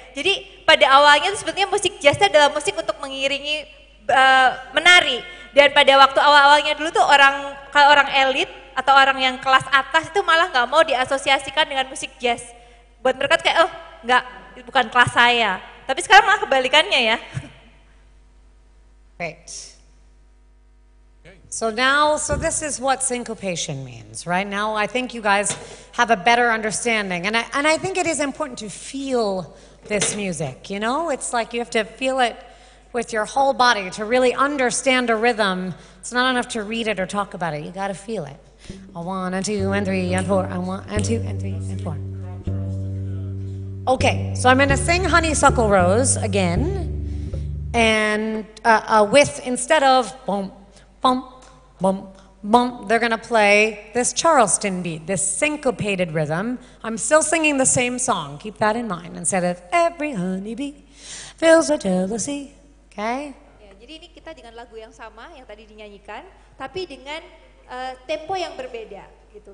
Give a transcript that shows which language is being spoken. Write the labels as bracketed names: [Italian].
[Indonesian] Jadi pada awalnya sebetulnya musik jazz adalah musik untuk mengiringi menari. Dan pada waktu awal-awalnya dulu tuh kalau orang elit atau orang yang kelas atas itu malah nggak mau diasosiasikan dengan musik jazz. Buat mereka tuh kayak nggak, bukan kelas saya. Tapi sekarang malah kebalikannya ya. [English] Great. So this is what syncopation means, right? Now I think you guys have a better understanding. And I think it is important to feel this music, you know? It's like you have to feel it with your whole body to really understand a rhythm. It's not enough to read it or talk about it. You got to feel it. A 1 and 2 and 3 and 4 and 1 and 2 and 3 and 4. Okay, so I'm going to sing Honeysuckle Rose again. And with, instead of bum, bum, bum, bum, they're going to play this Charleston beat, this syncopated rhythm. I'm still singing the same song. Keep that in mind. Instead of every honeybee feels with jealousy. Okay? [Indonesian] Ya, jadi ini kita dengan lagu yang sama yang tadi dinyanyikan, tapi dengan tempo yang berbeda gitu.